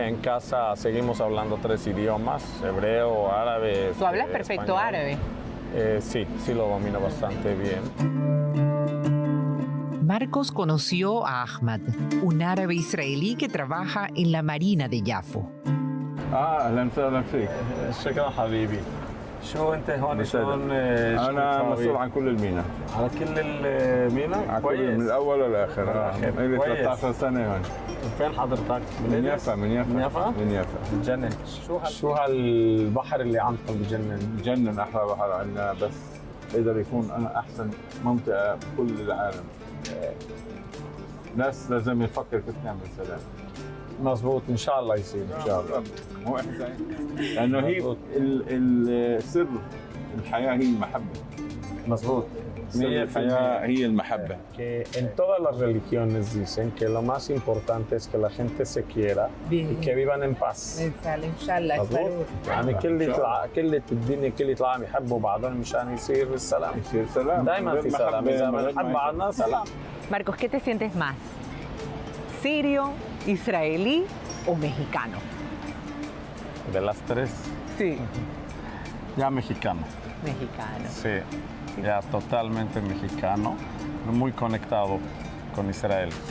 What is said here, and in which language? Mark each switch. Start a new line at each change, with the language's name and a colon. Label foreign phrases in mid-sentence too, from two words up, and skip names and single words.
Spanish: En casa seguimos hablando 3 idiomas, hebreo, árabe. ¿Tú hablas perfecto español. árabe? Sí lo domino bastante bien. Marcos conoció a Ahmad, un árabe israelí que trabaja en la Marina de Yafo.
Arabic: أهلا وسهلا فيك. شكرا حبيبي. شو أنت هون شلون؟ أنا مسؤول عن كل المينا. على كل المينا؟ كويس. من الأول للآخر. لي 13 سنة هون. فين حضرتك؟ من يافا. من يافا؟ من يافا. بجنن. شو هالبحر اللي عندكم بجنن؟ بجنن أحلى بحر عندنا، بس يقدر يكون أنا أحسن منطقة بكل العالم. ناس لازم يفكر كيف نعمل سلام. مظبوط ان شاء الله يصير ان شاء الله. هو احنا لانه هي السر الحياه هي المحبه. مظبوط. الحياه هي المحبه.
Spanish: Que en todas las religiones dicen que lo más importante es que la gente se quiera y que vivan en paz.
Arabic: ان شاء الله. مظبوط. يعني كل الدنيا كل يطلعوا يحبوا بعضهم مشان يصير السلام. يصير سلام. دائما في سلام. اذا بنحب بعضنا سلام.
Spanish: Marcos, ¿qué te sientes más? ¿Sirio, israelí o mexicano? De las 3. Sí. Ya mexicano. Mexicano. Sí, ya totalmente mexicano, muy conectado con Israel.